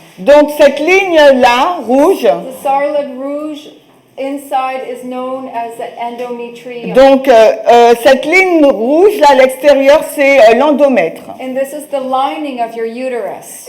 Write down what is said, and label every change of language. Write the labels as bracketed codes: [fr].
[fr] donc cette ligne-là, rouge, [en] the solid rouge inside is known as the endometrium. [fr] donc cette ligne rouge là à l'extérieur, c'est l'endomètre. [en] And this is the lining of your uterus.